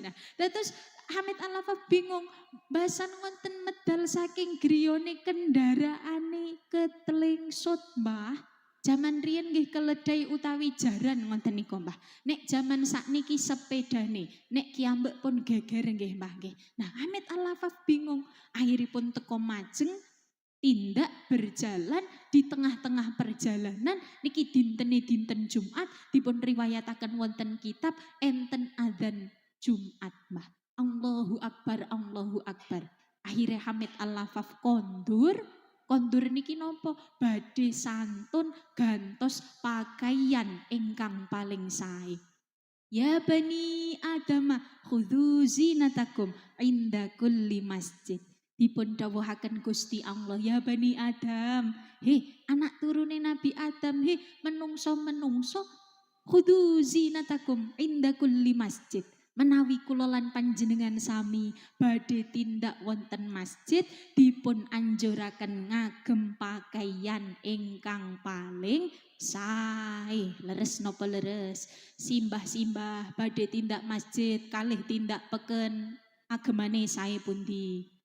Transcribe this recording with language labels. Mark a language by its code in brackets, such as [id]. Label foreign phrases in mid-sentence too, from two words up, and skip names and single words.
[jv] Nah terus Hamid Al-Lafaf bingung. Basan ngonten medal saking griyane kendaraane ketelingsut Mbah. Zaman riyen nggih keledai utawi jaran ngonten niku Mbah. Nek zaman sakniki sepedane, nek kiambek pun geger nggih Mbah nggih. Nah Hamid Al-Lafaf bingung. Akhiripun teko majeng tindak [id] berjalan di tengah-tengah perjalanan [jv] niki dinten Jumat dipun riwayataken wonten kitab enten adzan Jumat Mbah. [ar] Allahu Akbar, Allahu Akbar. [jv] Akhirnya Hamid Al-Lafaf kondur niki nopo badhe santun gantos pakaian ingkang paling sae. [ar] Ya bani Adama khudhu zinatakum inda kulli masjid. [jv] Dipun dawuhaken Gusti Allah, [ar] ya bani Adam, [jv] anak turune Nabi Adam, menungso [ar] khudhu zinatakum inda kulli masjid. [jv] Menawi kula lan panjenengan sami badhe tindak wonten masjid dipun anjuraken ngagem pakaian ingkang paling sae. Leres napa leres? Simbah-simbah badhe tindak masjid kalih tindak peken agemane sae pundi?